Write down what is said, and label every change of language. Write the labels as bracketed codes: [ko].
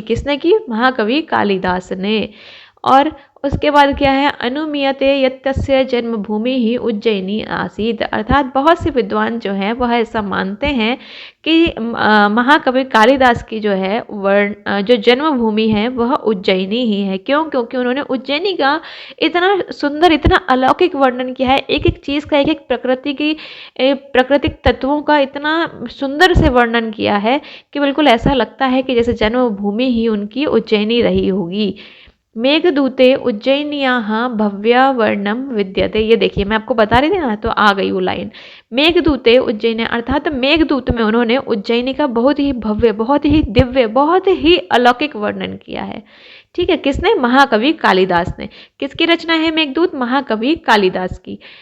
[hi] किसने की, महाकवि कालिदास ने। और उसके बाद क्या है, [sa] अनुमीयते यत्तस्य जन्मभूमि ही उज्जैनी आसीत, [hi] अर्थात बहुत से विद्वान जो हैं वह ऐसा मानते हैं कि महाकवि कालिदास की जो है जो जन्मभूमि है वह उज्जैनी ही है। क्यों, क्योंकि उन्होंने उज्जैनी का इतना सुंदर, इतना अलौकिक वर्णन किया है, एक एक चीज़ का, एक एक प्राकृतिक तत्वों का इतना सुंदर से वर्णन किया है कि बिल्कुल ऐसा लगता है कि जैसे जन्मभूमि ही उनकी उज्जैनी रही होगी। [sa] मेघदूते उज्जैन्याः भव्या वर्णम विद्यते। [hi] ये देखिए मैं आपको बता रही थी ना, तो आ गई वो लाइन। [sa] मेघदूते उज्जैन, [hi] अर्थात मेघदूत में उन्होंने उज्जैनी का बहुत ही भव्य, बहुत ही दिव्य, बहुत ही अलौकिक वर्णन किया है। ठीक है, किसने, महाकवि कालिदास ने। किसकी रचना है मेघदूत, महाकवि कालिदास की।